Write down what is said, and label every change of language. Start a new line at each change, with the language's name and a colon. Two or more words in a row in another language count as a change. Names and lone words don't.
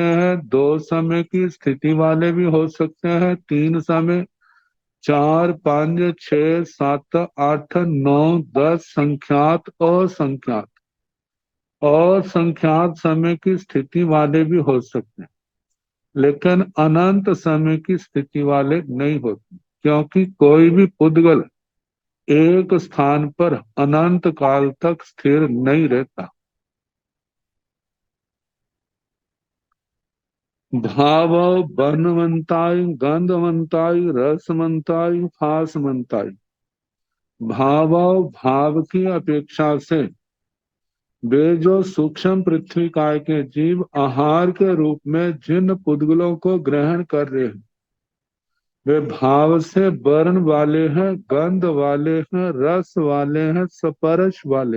Hindi: हैं, 2 समय की स्थिति वाले भी हो सकते हैं, 3 समय, 4, 5, 6, 7, 8, 9, 10 संख्यात असंख्यात और संख्यात समय की स्थिति वाले भी हो सकते हैं, लेकिन अनंत समय की स्थिति वाले नहीं होते, क्योंकि कोई भी पुद्गल एक स्थान पर अनंत काल तक स्थिर नहीं रहता।
Prakrit languages: भाव वर्णवंताई, गंधवंताई, रसवंताई, फासवंताई।
Hindi: भाव भाव की अपेक्षा से वे जो सूक्ष्म पृथ्वी काय के जीव आहार के रूप में जिन पुद्गलों को ग्रहण कर रहे हैं, वे भाव से वर्ण वाले हैं, गंध वाले हैं, रस वाले हैं, स्पर्श वाले।